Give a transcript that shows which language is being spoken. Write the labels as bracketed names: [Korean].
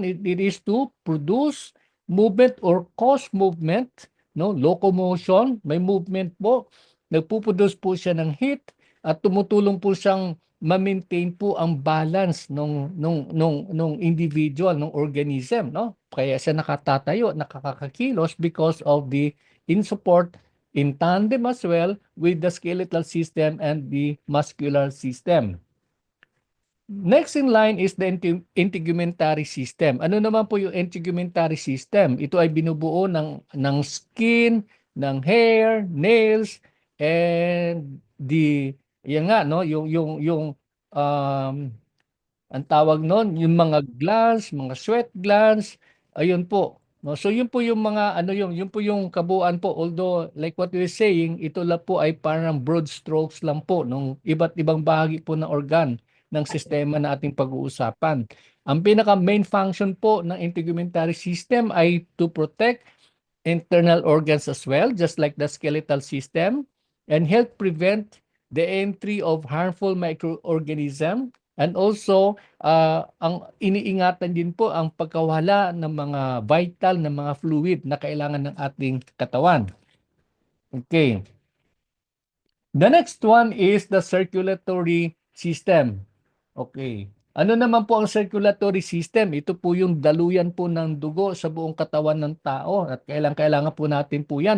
[English] It is to produce movement or cause movement, no? [Filipino] Locomotion, may movement po. Nagpuproduce po siya ng heat at tumutulong po siyang ma-maintain po ang balance nung individual, nung organism, no? Kaya siya nakatatayo, nakakakilos [English] because of the in support in tandem as well with the skeletal system and the muscular system. Next in line is the integumentary system. [Filipino] Ano naman po yung integumentary system? Ito ay binubuo ng skin, ng hair, nails, and yan nga, no, yung um, ang tawag noon, yung mga glands, mga sweat glands, ayun po. No, so yun po yung mga ano yun po yung kabuuan po. [English] Although like what we're saying, [Filipino] ito lang po ay parang broad strokes lang po nung iba't ibang bahagi po ng organ ng sistema na ating pag-uusapan. Ang pinaka main function po ng [English] integumentary system ay to protect internal organs as well, just like the skeletal system, and help prevent the entry of harmful microorganism. And also, [Filipino] ang iniingatan din po ang pagkawala ng mga vital na mga fluid na kailangan ng ating katawan. [English] Okay. The next one is the circulatory system. [Filipino] Okay. Ano naman po ang circulatory system? Ito po yung daluyan po ng dugo sa buong katawan ng tao at kailangan po natin po yan.